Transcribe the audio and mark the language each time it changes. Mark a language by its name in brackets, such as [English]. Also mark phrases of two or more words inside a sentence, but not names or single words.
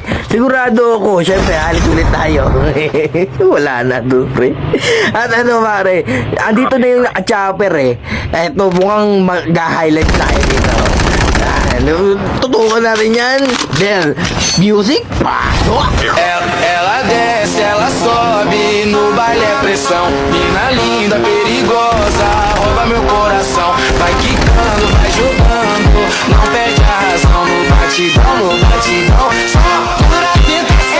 [Filipino] Sigurado ako. Siyempre, halik ulit tayo. Wala na to, pre. At ano, pare, andito na yung chopper, eh. Eto, mukhang mag-highlight tayo dito. Tutukan natin yan. [English] Then, music, [Filipino] pasok. [Portuguese] Ela desce, ela sobe, no baile é pressão. Mina linda, perigosa, rouba meu coração. Vai quicando, vai jogando, não perde a razão. No batidão, só pura tentação.